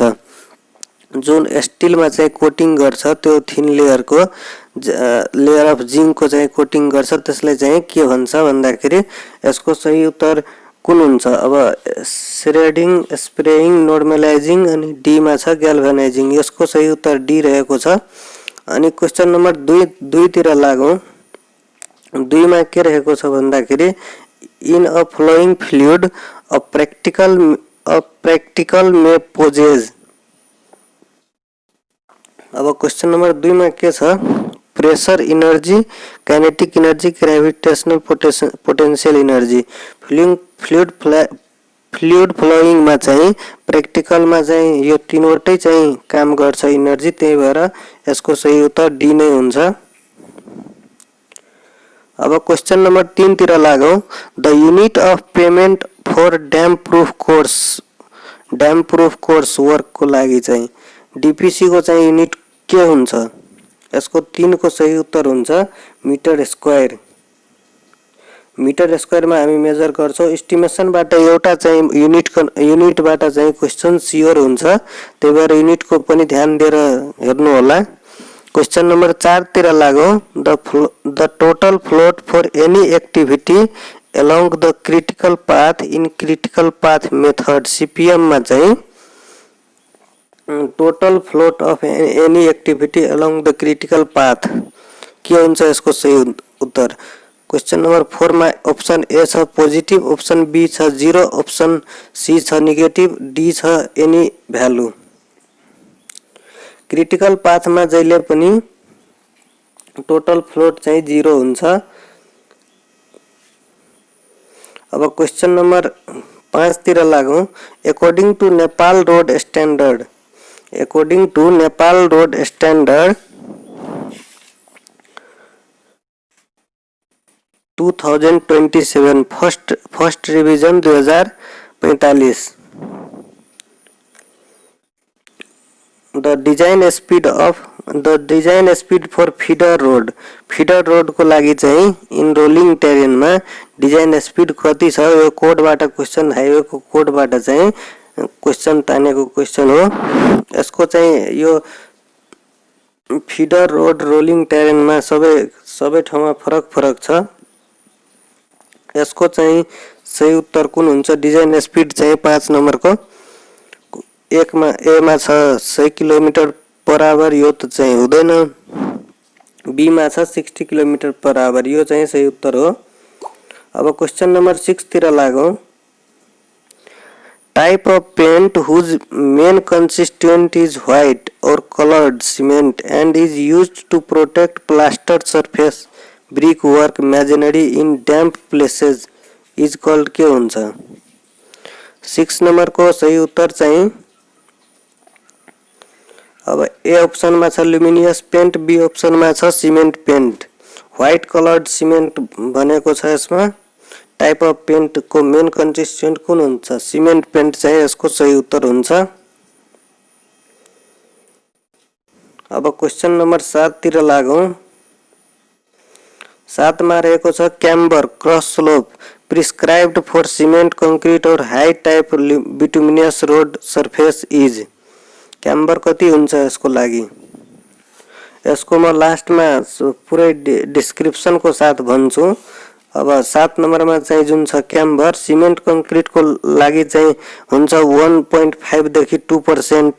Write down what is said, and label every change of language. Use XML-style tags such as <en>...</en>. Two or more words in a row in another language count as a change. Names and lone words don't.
<ne>जुन स्टील मा चाहिँ कोटिंग गर्छ त्यो</ne> <en>thin layer</en> <ne>को</ne> <en>layer of zinc</en> <ne>को चाहिँ कोटिंग गर्छ, त्यसलाई चाहिँ के भन्छ भन्दाखेरि यसको सही उत्तर कुन हुन्छ। अब</ne> <en>shredding, spraying, normalizing</en> <ne>अनि डी मा छ ग्याल्भनाइजिङ। यसको सही उत्तर डी रहेको छ। अनि</ne> <en>question number 2</en> <ne>तिर लागौं। 2 मा के रहेको छ भन्दाखेरि</ne> <en>in a flowing fluid a practical may poses।</en> <ne>अब</ne> <en>question number 2</en> <ne>में के छ,</ne> <en>pressure energy, kinetic energy, gravitational potential energy. fluid flowing</en> <ne>मा चाहिँ प्र्याक्टिकल मा चाहिँ यो तीनवटै चाहिँ काम गर्छ एनर्जी, त्यही भएर यसको सही उत्तर डी नै हुन्छ। अब</ne> <en>question number 3</en> <ne>तिर लागौं।</ne> <en>the unit of payment for damp proof course work</en> <ne>को लागि चाहिँ डीपीसी को चाहिँ यूनिट के हुन्छ। यसको 3 को सही उत्तर हुन्छ</ne> <en>metre square. metre square</en> <ne>मा हामी मेजर गर्छौं। एस्टिमेशन बाट एउटा चाहिँ युनिट बाट चाहिँ</ne> <en>question sure</en> <ne>हुन्छ, त्यही भएर युनिट को पनि ध्यान दिएर हेर्नु होला।</ne> <en>question number 4</en> <ne>तिर लागौं।</ne> <en>the total float for any activity along the critical path in critical path method CPM</en> <ne>मा चाहिँ</ne> <en>total float of any activity along the critical path</en> <ne>के हुन्छ यसको सही उत्तर। क्वेशन नंबर 4 मा ऑप्शन ए छ पोजिटिभ, ऑप्शन बी छ 0, ऑप्शन सी छ नेगेटिभ, डी छ</ne> <en>any value. critical path</en> <ne>मा जहिले पनि</ne> <en>total float</en> <ne>चाहिँ 0 हुन्छ। अब</ne> <en>question number 5</en> <ne>तिर लागौं।</ne> <en>according to Nepal Road Standard 2027 first revision 2045 The design speed for feeder road</en> <ne>को लागि चाहिँ</ne> <en>in rolling terrain मा design speed</en> <ne>कति छ। यो कोडबाट क्वेशन, हाइवे को कोडबाट चाहिँ क्वेशन तानेको क्वेशन हो। यसको चाहिँ यो</ne> <en>feeder road rolling terrain</en> <ne>मा सबै ठाउँमा फरक छ। यसको चाहिँ सही उत्तर कुन हुन्छ।</ne> <en>design speed</en> <ne>चाहिँ 5 नम्बर को एक मा ए मा छ 100</ne> <en>kilometre per hour,</en> <ne>यो त चाहिँ हुँदैन। बी मा छ 60</ne> <en>kilometre per hour,</en> <ne>यो चाहिँ सही उत्तर हो। अब</ne> <en>question number 6</en> <ne>तिर लागौं।</ne> <en>type of paint whose main constituent is white or coloured cement and is used to protect plaster surface brick work masonry in damp places is called</en> <ne>के हुन्छ। 6 नंबर को सही उत्तर चाहिँ अब ए अप्सनमा छ</ne> <en>luminous paint,</en> <ne>बी अप्सनमा छ</ne> <en>cement paint. white coloured cement</en> <ne>भनेको छ यसमा।</ne> <en>type of paint</en> <ne>को</ne> <en>main constituent</en> <ne>कुन हुन्छ?</ne> <en>cement paint</en> <ne>चाहिँ यसको सही उत्तर हुन्छ। अब</ne> <en>question number 7</en> <ne>तिर लागौं। 7 मा रहेको छ</ne> <en>camber cross slope prescribed for cement concrete or high type bituminous road surface is.</en> <ne>क्याम्बर कति हुन्छ यसको लागि? यसको म लास्टमा पुरै डिस्क्रिप्सन को साथ भन्छु। अब 7 नम्बरमा चाहिँ जुन छ क्याम्बर</ne> <en>cement concrete</en> <ne>को लागि चाहिँ हुन्छ 1.5 देखि 2%।</ne>